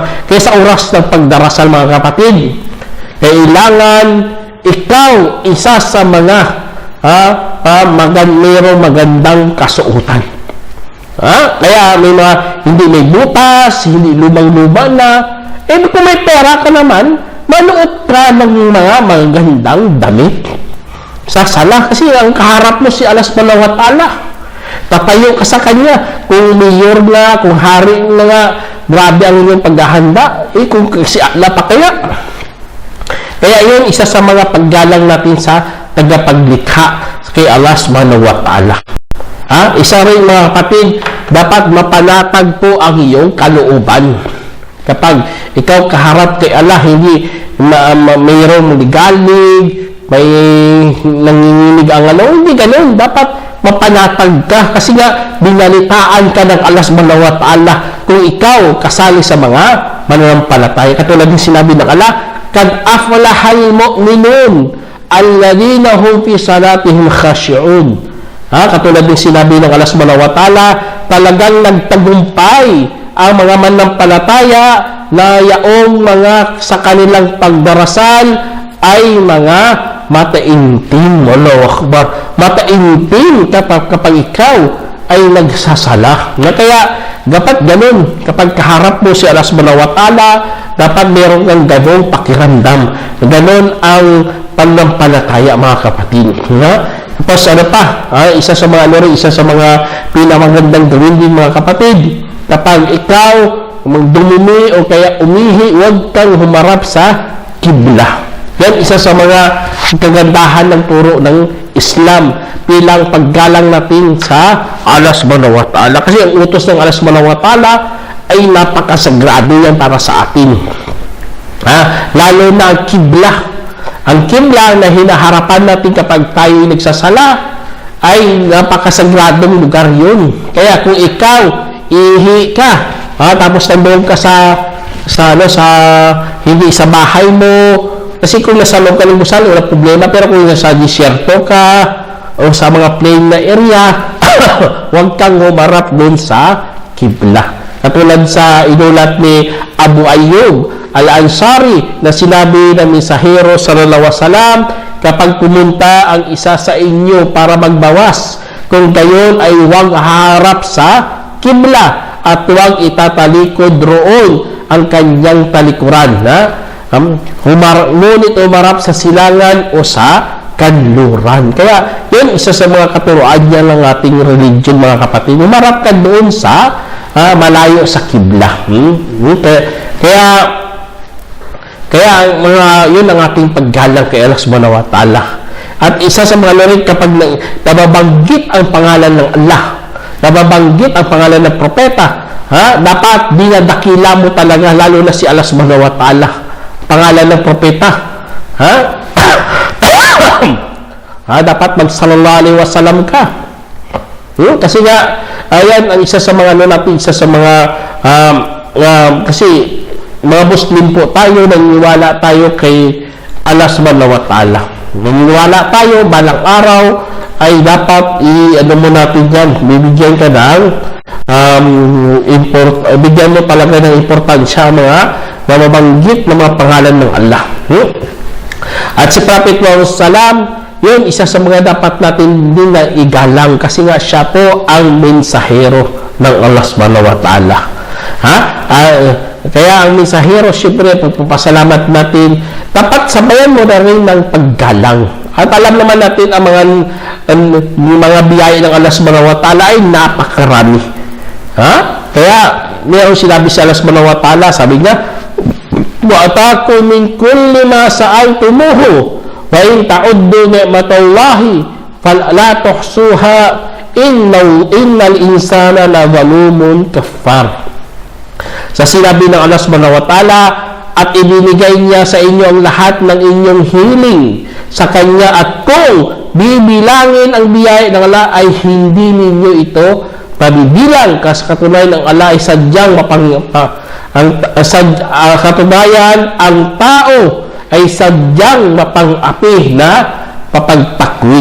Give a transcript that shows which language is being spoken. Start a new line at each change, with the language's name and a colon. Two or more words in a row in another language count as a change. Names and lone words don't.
Filipino: Kaya sa oras ng pagdarasal, mga kapatid, kailangan ikaw isa sa mga mayroong magandang kasuotan. Kaya may mga hindi may butas, hindi lumang-luma na. Kung may pera ka naman, manuot ka ng mga magandang damit sa sala. Kasi ang kaharap mo si Allah
Arabic: سبحانه وتعالى.
Filipino: Tatayo ka sa Kanya. Kung mayor na, kung hari na nga, grabe ang inyong paghahanda. Kung si Allah pa kaya. Kaya yun, isa sa mga paggalang natin sa tagapaglikha kay Allah
Arabic: سبحانه وتعالى.
Filipino: Isa rin, mga kapatid, dapat mapanatag po ang iyong kalooban. Kapag ikaw kaharap kay Allah, hindi mayroong ligalig, may nanginginig ang hindi ganun. Dapat mapanatag ka kasi nga binalitaan ka ng Allah
Arabic: سبحانه وتعالى
Filipino: kung ikaw kasali sa mga mananampalataya. Katulad ng sinabi ng Allah,
Arabic: قد أفلح المؤمنون الذين هم في صلاتهم خاشعون.
Filipino: Katulad ng sinabi ng Allah
Arabic: سبحانه وتعالى,
Filipino: talagang nagtagumpay ang mga manampalataya na yaong mga sa kanilang pagdarasal ay mga mataintim.
Arabic: الله أكبر.
Filipino: Mataintim kapag ikaw ay nagsasala. Kaya dapat ganun. Kapag kaharap mo si Allah
Arabic: سبحانه وتعالى,
Filipino: dapat meron kang ganung pakiramdam. Ganun ang panampalataya, mga kapatid. Tapos isa sa mga pinamagandang gawin din, mga kapatid, kapag ikaw dumumi o kaya umihi, huwag kang humarap sa kibla. Yan isa sa mga kagandahan ng turo ng Islam bilang paggalang natin sa Allah
Arabic: سبحانه وتعالى.
Filipino: Kasi ang utos ng Allah
Arabic: سبحانه وتعالى
Filipino: ay napakasagrado yan para sa atin. Lalo na ang kibla. Ang kibla na hinaharapan natin kapag tayo nagsasala ay napakasagradong lugar yun. Kaya kung ikaw ihi ka, tapos nandoon ka sa hindi sa bahay mo, kasi kung nasa loob ka ng gusali, wala problema. Pero kung nasa disyerto ka o sa mga plain na area, huwag kang humarap doon sa kibla. Katulad sa inulat ni Abu Ayyub Al-Ansari na sinabi ng mensahero
Arabic: صلى الله عليه وسلم,
Filipino: kapag pumunta ang isa sa inyo para magbawas, kung gayon ay huwag harap sa kibla at huwag itatalikod roon ang kanyang talikuran. Ngunit umarap sa silangan o sa kanluran. Kaya yun, isa sa mga katuruan niya ng ating religion, mga kapatid. Umarap ka doon sa malayo sa kibla. Kaya yun ang ating paggalang kay Allah
Arabic: سبحانه وتعالى.
Filipino: At isa sa mga lorin, kapag nababanggit ang pangalan ng Allah, nababanggit ang pangalan ng propeta, dapat dinadakila mo talaga, lalo na si Allah
Arabic: سبحانه وتعالى,
Filipino: pangalan ng propeta. Dapat mag-
Arabic: صلى الله عليه وسلم
Filipino: ka. Kasi nga, ayan ang isa sa mga isa sa mga kasi mga Muslim po tayo, naniniwala tayo kay Allah
Arabic: سبحانه وتعالى.
Filipino: Naniniwala tayo, balang araw ay dapat mo natin yan, bibigyan ka ng bigyan mo talaga ng importansya mga mababanggit na mga pangalan ng Allah. At si Prophet Muhammad Sallam, yun, isa sa mga dapat natin din na igalang kasi nga siya po ang mensahero ng Allah
Arabic: سبحانه وتعالى.
Filipino: Kaya ang mensahero, syempre, pagpapasalamat natin, dapat sabayan mo na rin ng paggalang. At alam naman natin ang mga biyaya ng Allah
Arabic: سبحانه وتعالى
Filipino: ay napakarami. Kaya, mayroong sinabi sa Allah
Arabic: سبحانه وتعالى,
Filipino: sabi niya,
Arabic: وَأَتَاكُمْ مِنْ كُلِّ مَا سَأَلْتُمُوهُ وَإِنْ تَعُدُّوا نِعْمَةَ اللَّهِ فَلَا تُحْصُوهَا إِنَّ الْإِنسَانَ لَظَلُومٌ كَفَّارٌ.
Filipino: Sa sinabi ng Allah
Arabic: سبحانه وتعالى,
Filipino: at ibinigay niya sa inyo ang lahat ng inyong hiling sa Kanya, at kung bibilangin ang biyaya ng Allah ay hindi ninyo ito mabibilang, kasi katunayan ng Allah ay sadyang katunayan ang tao ay sadyang mapang-api na papagpakwil.